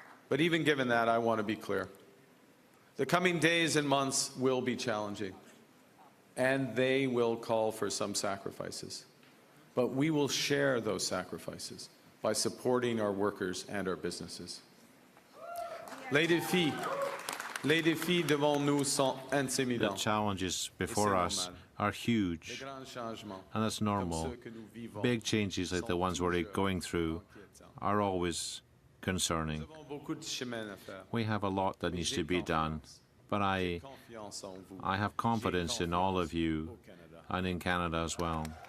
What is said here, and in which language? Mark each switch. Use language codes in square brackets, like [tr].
[en] But even given that, I want to be clear. The coming days and months will be challenging, and they will call for some sacrifices. But we will share those sacrifices by supporting our workers and our businesses. [fr] Les défis devant nous sont [en] The [fr] intimidants. [en] challenges before us are huge, and that's normal. Big changes like the ones we're going through are always concerning. We have a lot that needs to be done, but I have confidence in all of you and in Canada as well.